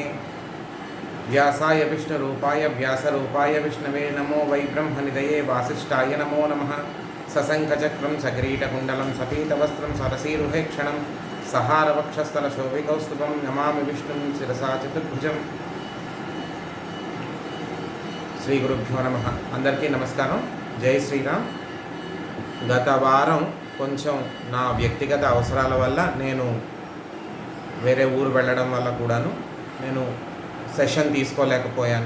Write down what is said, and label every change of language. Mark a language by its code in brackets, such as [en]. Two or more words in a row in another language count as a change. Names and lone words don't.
[sa] व्यासाय विष्णुरूपाय व्यासरूपाय विष्णवे नमो वै ब्रह्मनिधये वासिष्ठाय नमो नमः। सशङ्खचक्रं सकिरीटकुण्डलं सपीतवस्त्रं सरसीरुहेक्षणं सहारवक्षस्थलशोभिकौस्तुभं नमामि विष्णुं शिरसा चतुर्भुजम्। శ్రీ గురుభ్యో నమః. [te] అందరికీ నమస్కారం. జై శ్రీరామ్. గత వారం కొంచెం నా వ్యక్తిగత అవసరాల వల్ల నేను వేరే ఊరు వెళ్ళడం వల్ల కూడాను నేను సెషన్ తీసుకోలేకపోయాను.